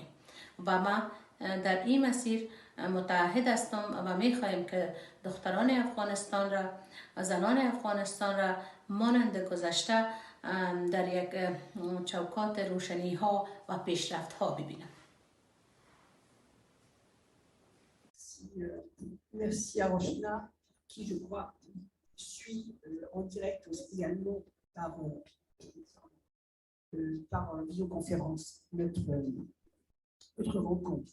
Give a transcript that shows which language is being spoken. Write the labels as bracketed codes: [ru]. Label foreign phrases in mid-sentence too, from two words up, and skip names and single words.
[fa] و ما در این مسیر متعهد هستم و میخواهیم که دختران افغانستان را، زنان افغانستان را مانند گذشته در یک چوکات روشنی ها و پیشرفت ها ببینم. [fr] Merci à Rochna, qui, je crois, suit en direct également par visioconférence notre rencontre.